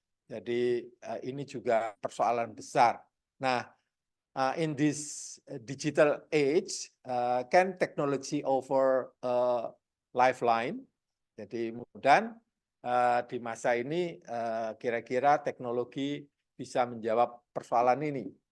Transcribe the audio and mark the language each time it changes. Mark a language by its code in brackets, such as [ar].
[id] Jadi ini juga persoalan besar. [en] Nah, in this digital age, can technology offer a lifeline? [id] Jadi mudah di masa ini kira-kira teknologi bisa menjawab persoalan ini.